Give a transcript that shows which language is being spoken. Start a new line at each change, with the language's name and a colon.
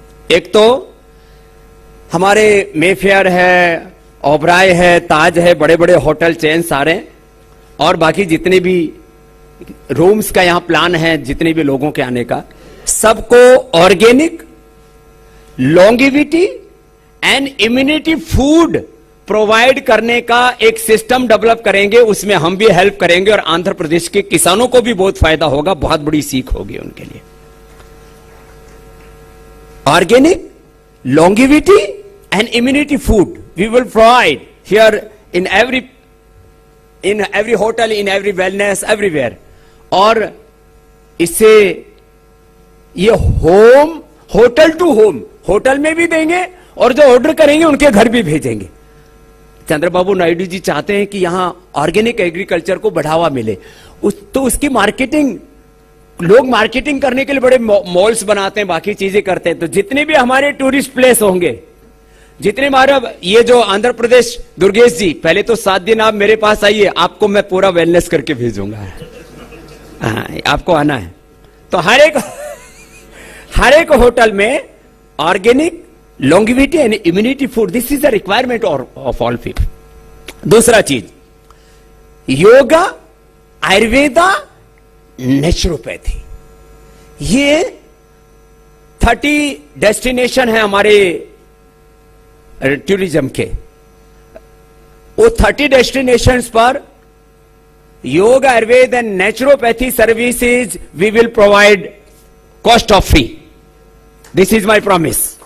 Hindi: एक तो हमारे मेफेयर है, ओबराय है, ताज है, बड़े बड़े होटल चेन सारे, और बाकी जितने भी रूम्स का यहां प्लान है, जितने भी लोगों के आने का, सबको organic, longevity and immunity food provide करने का एक सिस्टम डेवलप करेंगे। उसमें हम भी हेल्प करेंगे, और आंध्र प्रदेश के किसानों को भी बहुत फायदा होगा, बहुत बड़ी सीख होगी उनके लिए।
English: Organic, longevity and immunity food we will provide here in every hotel, in every wellness, everywhere।
Hindi: और इससे ये होटल टू होम, होटल में भी देंगे और जो ऑर्डर करेंगे उनके घर भी भेजेंगे। चंद्रबाबू नायडू जी चाहते हैं कि यहां ऑर्गेनिक एग्रीकल्चर को बढ़ावा मिले, तो उसकी मार्केटिंग, लोग मार्केटिंग करने के लिए बड़े मॉल्स बनाते हैं, बाकी चीजें करते हैं। तो जितने भी हमारे टूरिस्ट प्लेस होंगे, जितने हमारा ये जो आंध्र प्रदेश, दुर्गेश जी पहले तो 7 दिन आप मेरे पास आइए, आपको मैं पूरा वेलनेस करके भेजूंगा। आपको आना है तो हर एक होटल में
English: Organic, longevity and immunity food, this is the requirement of all people।
Hindi: दूसरा चीज, योगा, आयुर्वेदा, नेचुरोपैथी, ये 30 डेस्टिनेशन है हमारे टूरिज्म के।
English: वो 30 डेस्टिनेशंस पर yoga, Ayurveda and naturopathy services we will provide cost of free. This is my promise.